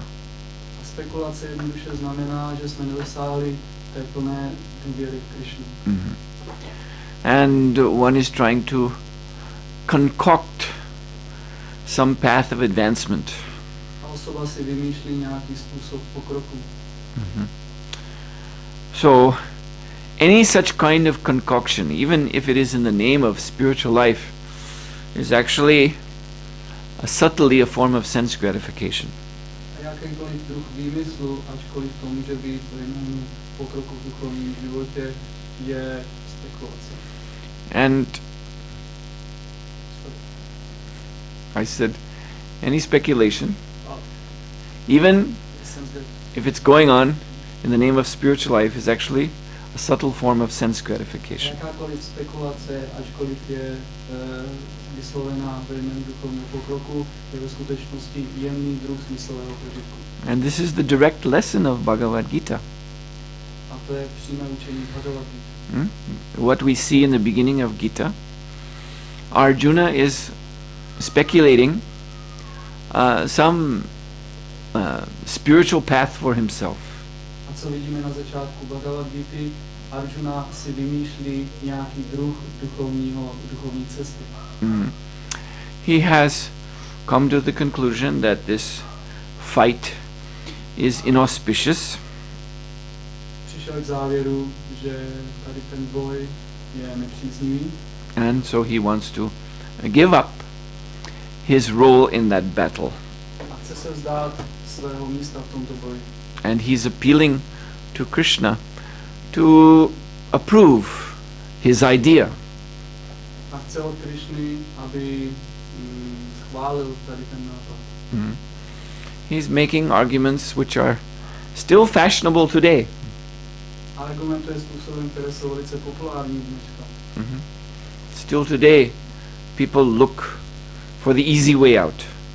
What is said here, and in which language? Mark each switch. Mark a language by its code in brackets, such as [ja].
[cs] A spekulace jednoduše znamená, že jsme nedosáhli té plné důvěry v Krishnu. [en] And one is trying to concoct some path of advancement. [cs] A osoba si vymýšlí nějaký způsob pokroku. [en] So, any such kind of concoction, even if it is in the name of spiritual life, is actually subtly a form of sense gratification. [cs] A jakýkoliv druh výmyslu, ačkoliv to může být ve jménu pokroku v duchovním životě, je spekulace. [en] And I said, any speculation, even if it's going on in the name of spiritual life, is actually a subtle form of sense gratification. [cs] Jakákoliv spekulace, ačkoliv je vyslovená ve jménu duchovního pokroku, je ve skutečnosti jemný druh smyslového požitku. [en] And this is the direct lesson of Bhagavad-gita. [cs] A to je přímé učení Bhagavad-gita. [en] What we see in the beginning of Gita, Arjuna is speculating some spiritual path for himself. [cs] A co vidíme na začátku Bhagavad-gity, Arjuna si vymýšlí nějaký druh duchovní cesty. [en] He has come to the conclusion that this fight is inauspicious. [cs] Přišel k závěru, že tady ten boj je nepříznivý. [en] And so he wants to give up his role in that battle. [cs] A chce se vzdát svého místa v tomto boji. [en] And he's appealing to Krishna to approve his idea. [cs] A chce od Krishny, aby schválil tady ten nápad. [en] He's making arguments which are still fashionable today. [cs] A argumentuje způsobem, které jsou velice populární dneška. [en] Still today, people look for the easy way out.